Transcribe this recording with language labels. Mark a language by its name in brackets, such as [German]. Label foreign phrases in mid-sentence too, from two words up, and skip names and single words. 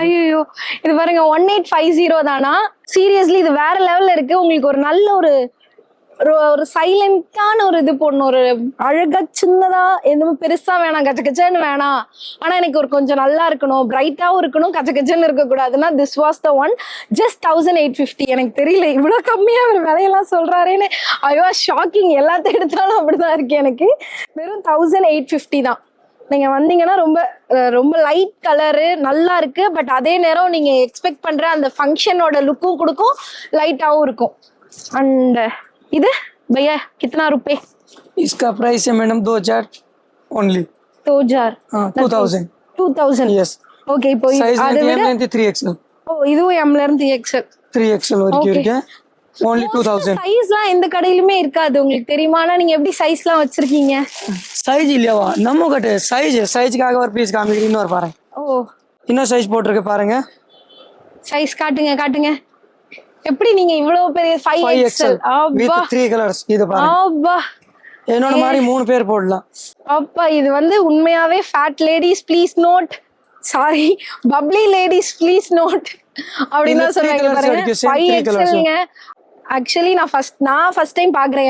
[Tamil] ஐயோ, இது பாருங்க 1850 தானா? சீரியஸ்லி இது வேற லெவல்ல இருக்கு. உங்களுக்கு ஒரு நல்ல ஒரு சைலண்டான ஒரு இது போடணும். ஒரு அழகா சின்னதா எதுவும் பெருசா வேணாம், கச்சன்னு வேணாம். ஆனா எனக்கு ஒரு கொஞ்சம் நல்லா இருக்கணும், பிரைட்டாவும் இருக்கணும், கச்சன்னு இருக்க கூடாதுன்னா [English] this was the one. [Tamil] ஜஸ்ட் 1850. எனக்கு தெரியல இவ்வளவு கம்மியா ஒரு விலையெல்லாம் சொல்றாருன்னு. ஐயோ ஷாக்கிங். எல்லாத்தையும் எடுத்தாலும் அப்படிதான் இருக்கு எனக்கு. வெறும் 1850 தான். நீங்க வந்தீங்கன்னா ரொம்ப ரொம்ப லைட் கலரு நல்லா இருக்கு. பட் அதே நேரம் நீங்க எக்ஸ்பெக்ட் பண்ற அந்த ஃபங்க்ஷனோட லுக்கும் கொடுக்கும், லைட்டாவும் இருக்கும். அண்ட் இது [Hindi] भैया कितना रुपए? इसका प्राइस है मैडम 2000 ओनली. 2000. 2000. [English] यस. [Tamil] ஓகே. இப்போ அது விட M length 3XL. ஓ இதுவும் M ல இருந்து XL. 3XL வரைக்கும் இருக்கு. only 2000. சைஸ்லாம் எந்த கடையிலுமே இருக்காது, உங்களுக்கு தெரியுமா? நீங்க எப்படி சைஸ்லாம் வச்சிருக்கீங்க? சைஸ் இல்லையாவா நம்ம கிட்ட சைஸ்க்காக ஒரு பீஸ் காமிக்கிறேன். இன்னொரு பாருங்க. ஓ இன்னொரு சைஸ் போட்டிருக்கு பாருங்க. சைஸ் காட்டுங்க. எப்படி நீங்க இவ்வளவு பெரிய 5XL [English] with 3 colors [Tamil] இது பாருங்க. அப்பா என்னோட மாதிரி 3 பேர் போடலாம். அப்பா இது வந்து உண்மையாவே [English] fat ladies please note, sorry bubbly ladies please note [Tamil] அப்படினா சொல்றாங்க பாருங்க. 5XLங்க. ஆக்சுவலி நான் [English] first time [Tamil] பாக்குறேன்.